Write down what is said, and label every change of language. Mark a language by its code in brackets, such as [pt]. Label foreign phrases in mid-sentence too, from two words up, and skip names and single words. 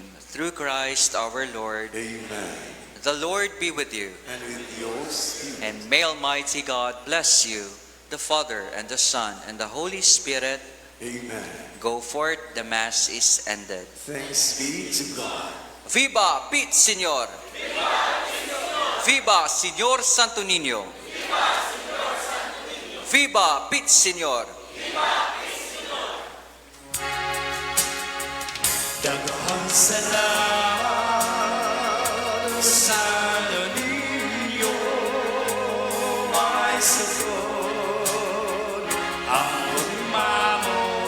[en] Through Christ our Lord. Amen. The Lord be with you. And with yours. And may Almighty God bless you, the Father, and the Son, and the Holy Spirit. Amen. Go forth, the Mass is ended. Thanks be to God. [es] Viva Pit Señor! Viva Señor Santo Niño! Viva Pit Señor! [ceb] Daghang salamat Santo Niño, may sagot ang mamo.